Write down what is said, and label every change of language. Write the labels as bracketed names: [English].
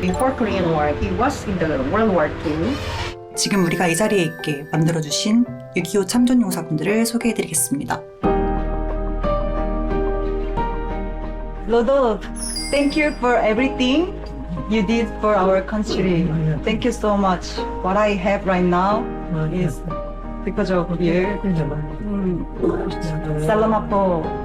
[English] Before Korean War, he was in the World War II. [Korean] 지금 우리가 이 자리에 있게 만들어주신 6.25 참전 용사분들을 소개해드리겠습니다. [English] Rodolfo, thank you for everything you did for our country. Thank you so much. What I have right now is because of you. [Filipino] Salamat po.